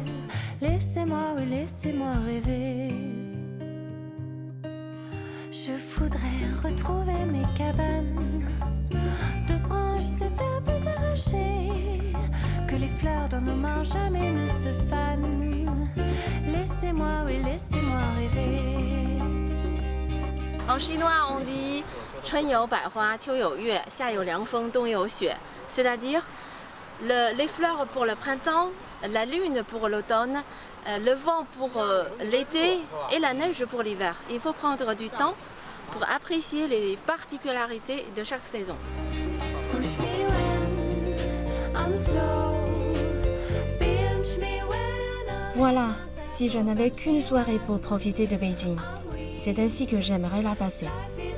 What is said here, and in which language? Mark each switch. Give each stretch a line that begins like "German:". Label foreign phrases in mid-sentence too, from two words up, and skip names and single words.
French: Laissez-moi, oui, laissez-moi rêver. Je voudrais retrouver mes cabanes, de branches étapées arrachées, que les fleurs dans nos mains jamais ne se fanent. Laissez-moi, oui, laissez-moi rêver. En chinois, on dit
Chinese: 春有百花，秋有月，夏有凉风，冬有雪.
French: C'est-à-dire les fleurs pour le printemps, la lune pour l'automne, le vent pour l'été et la neige pour l'hiver. Il faut prendre du temps pour apprécier les particularités de chaque saison. Voilà, si je n'avais qu'une soirée pour profiter de Beijing, c'est ainsi que j'aimerais la passer.